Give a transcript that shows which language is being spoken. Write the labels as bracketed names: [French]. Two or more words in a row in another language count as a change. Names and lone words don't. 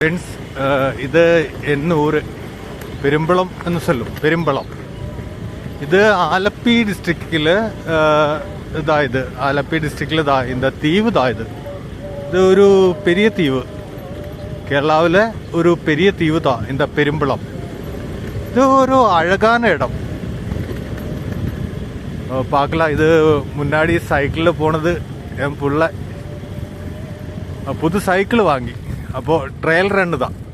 [Malayalam] ഫ്രണ്ട്സ്, ഇത് എന്നൂർ പെരുമ്പളം എന്ന് ചൊല്ലും. പെരുമ്പളം ഇത് ആലപ്പി ഡിസ്ട്രിക്റ്റില് ഇതായത് ആലപ്പി ഡിസ്ട്രിക്റ്റിൽ [Tamil] இந்த தீவு தான் இது ஒரு பெரிய தீவு. கேரளாவில் ஒரு பெரிய தீவு தான் இந்த பெரும்பளம். இது ஒரு அழகான இடம். பார்க்கலாம். இது முன்னாடி சைக்கிளில் போனது என் புள்ள புது சைக்கிள் வாங்கி அப்போ [English] trial run [Tamil] தான்.